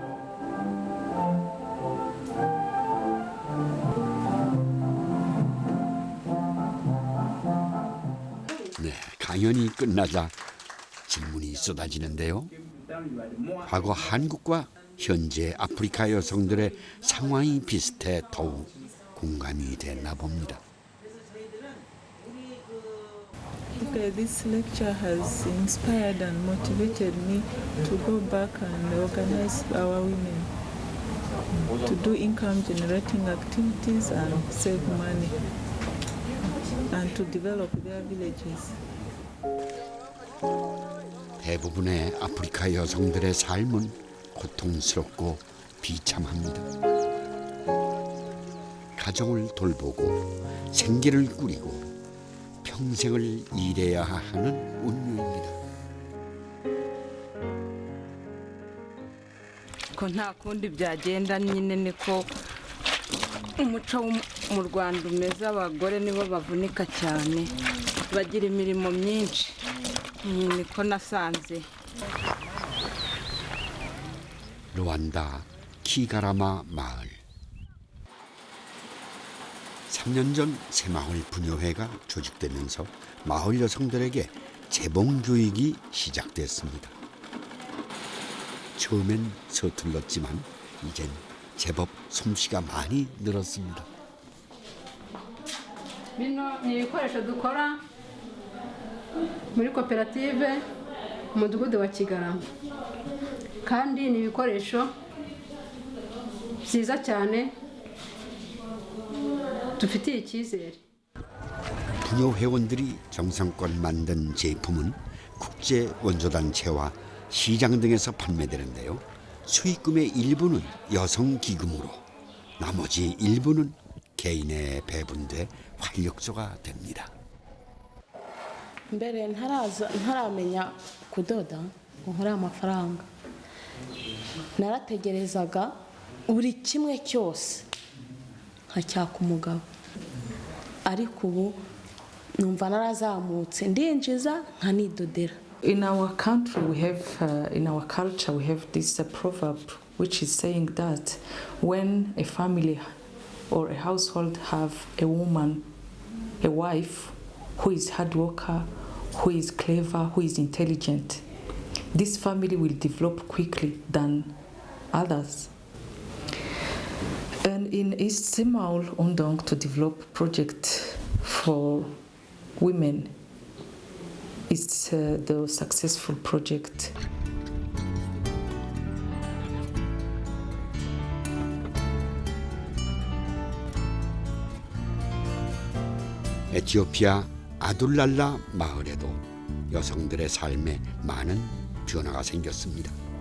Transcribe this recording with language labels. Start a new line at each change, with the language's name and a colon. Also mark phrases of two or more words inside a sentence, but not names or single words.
Korean: 네, 강연이 끝나자 질문이 쏟아지는데요. 과거 한국과 현재 아프리카 여성들의 상황이 비슷해 더욱 공감이 됐나 봅니다.
English: Okay, this lecture has inspired and motivated me to go back and organize our women to do income generating activities and save money and to develop their villages.
Korean: 대부분의 아프리카 여성들의 삶은 고통스럽고 비참합니다. 가정을 돌보고 생계를 꾸리고 평생을 일해야 하는 운명입니다.
Kinyarwanda: ko nta kundi byagenda nyine niko umuco mu Rwanda umeze. Abagore nibo bavunika cyane, bagira imirimo myinshi, niko nasanze.
Korean: 루안다 키가라마 마을. 3년 전 새마을 부녀회가 조직되면서 마을 여성들에게 재봉 교육이 시작됐습니다. 처음엔 서툴렀지만 이젠 제법 솜씨가 많이 늘었습니다.
Kinyarwanda: bino ni ibikoresho dukora muri koperative umudugudu wa Kigarama, kandi ni ibikoresho byiza cyane dufitiye 이cyizere.
Korean: 부녀 회원들이 정성껏 만든 제품은 국제 원조단체와 시장 등에서 판매되는데요. 수익금의 일부는 여성 기금으로, 나머지 일부는 개인에 배분돼 활력소가 됩니다.
Kinyarwanda: mbere ntaramenya kudoda ngo nkore amafaranga, narategerezaga buri kimwe cyose nkacyaka umugabo, ariko ubu numva narazamutse ndinjiza nkanidodera.
English: In our country, we have, in our culture, we have this proverb which is saying that when a family or a household have a woman, a wife who is hard worker, who is clever, who is intelligent, this family will develop quickly than others. And in East Semaul Undong to develop project for women, it's the successful project.
Korean: 에티오피아 아둘랄라 마을에도 여성들의 삶에 많은 변화가 생겼습니다.